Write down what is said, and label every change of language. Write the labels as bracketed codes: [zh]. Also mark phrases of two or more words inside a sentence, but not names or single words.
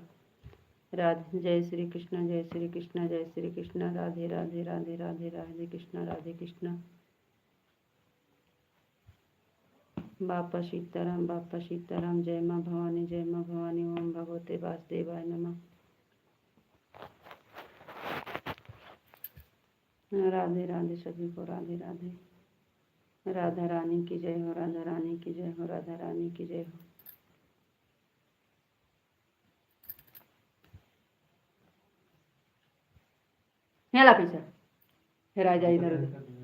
[hi] राधे, जय श्री कृष्ण, जय श्री कृष्ण, जय श्री कृष्ण, राधे राधे राधे राधे, राधे कृष्ण, राधे कृष्ण। बापा सीताराम, बापा सीताराम, जय माँ भवानी, जय माँ भवानी, [sa] ओम भगवते वासुदेवाय नमः। [hi] राधे राधे सभी को, राधे राधे। राधा रानी की जय हो, राधा रानी की जय हो, राधा रानी की जय हो। हेला पीछा हेरा जा इधर उधर।